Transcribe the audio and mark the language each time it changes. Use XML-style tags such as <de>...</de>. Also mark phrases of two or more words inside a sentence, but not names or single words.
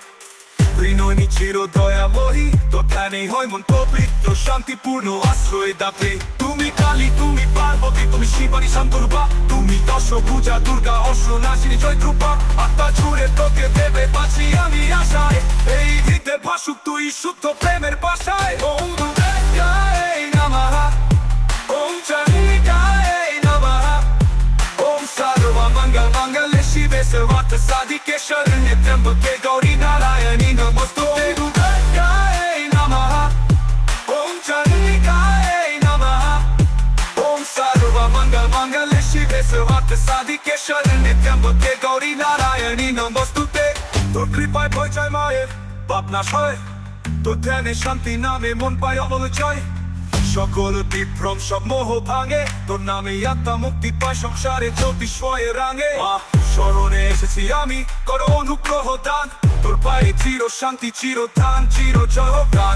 <bn>ঋণনী চির দয়াময়ী, তোর ধ্যানে হয় মন পবিত্র, শান্তিপূর্ণ আশ্রয় দাতে। তুমি কালী, তুমি পার্বতী, তুমি শিবানী শান্তরূপা, তুমি দশভুজা দুর্গা অসুরনাশিনী জয়দ্রূপা। আত্মা জুড়ে তোকে দেবে বাঁচি আমি আশায়, এই হৃদে ভাসুক তুই শুদ্ধ প্রেমের ভাষায়।</bn> <sa>ওম দুর্গায় নমঃ, ওম চণ্ডিকায় নমঃ, ওম সর্বমঙ্গলমঙ্গলে শিবে सर्वार्थ साधिके शरण्ये त्र्यंबके गौरी नारायणी नमोस्तुते। दुर्गाय नमः, ओम चण्डिकाय नमः, ओम सर्वमङ्गलमङ्गले शिवे सर्वार्थ साधिके शरण्ये त्र्यंबके गौरी नारायणी नमोस्तुते।</sa> <bn>তোর কৃপায় ভয় যায় মায়ের, পাপ নাশ হয়, তোর ধ্যানে শান্তি নামে মন পায় অমল জয়। সকল বিভ্রম সব মোহ ভাঙে, তোর নামে আত্মা মুক্তি পায়, সংসারে জ্যোতি স্বয়ে রাঙে। শরণে এসেছি আমি, করো অনুগ্রহ দান, তোর পায়ে চির শান্তি চিরধান চির জয় গান।</bn>